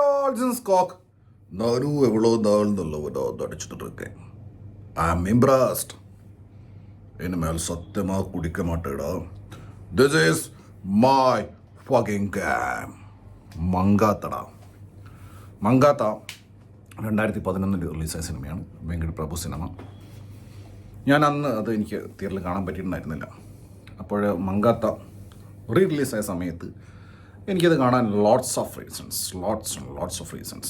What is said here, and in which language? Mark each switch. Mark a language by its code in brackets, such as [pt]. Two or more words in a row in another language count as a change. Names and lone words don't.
[en] nonsense cock. [ta] நானும் எவ்வளோ நாள் நல்லவனா நடிச்சுட்டு இருக்கேன். [en] I am impressed. [ta] இனிமேல் சத்தியமாக குடிக்க மாட்டேடா. [en] this is my fucking game. [ml] മങ്കാത്തട. മങ്കാത്ത 2011 റിലീസായ സിനിമയാണ്. വെങ്കട് പ്രഭു സിനിമ. ഞാൻ അന്ന് അത് എനിക്ക് തിയേറ്ററിൽ കാണാൻ പറ്റിയിട്ടുണ്ടായിരുന്നില്ല. അപ്പോൾ മങ്കാത്ത റിലീസായ സമയത്ത് എനിക്കത് കാണാൻ [en] lots of reasons.